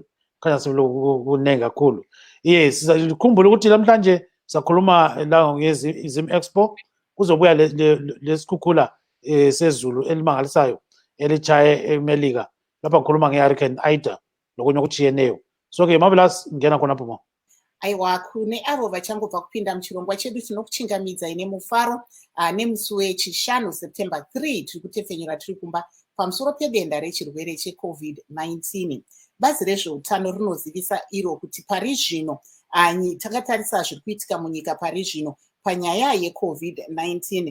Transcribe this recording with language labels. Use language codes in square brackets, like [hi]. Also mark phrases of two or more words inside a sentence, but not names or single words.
[nd] Khanya sekukunengi kakhulu. Yes, sikhumbule ukuthi namhlanje sakhuluma la ngezim expo, kuzobuya lesikhukhula sezulu elimangalisayo elichaye eMelika. Lapha ngikhuluma nge-Hurricane Ida lokunye okuchiyeneyo. So-ke Marvelous, ngena khonapho mo. [sn] Aiwa, kune avo vachangobva kupinda muchirongwa chedu tinokuchingamidza ine mufaro nemusi wechishanu September 3 tiri kutefenyura tiri kumba pamusoro pedenda rechirwere cheCovid-19. Bazi rezveutano rinozivisa iro kuti pari zvino takatarisa zviri kuitika munyika pari zvino panyaya yeCovid-19.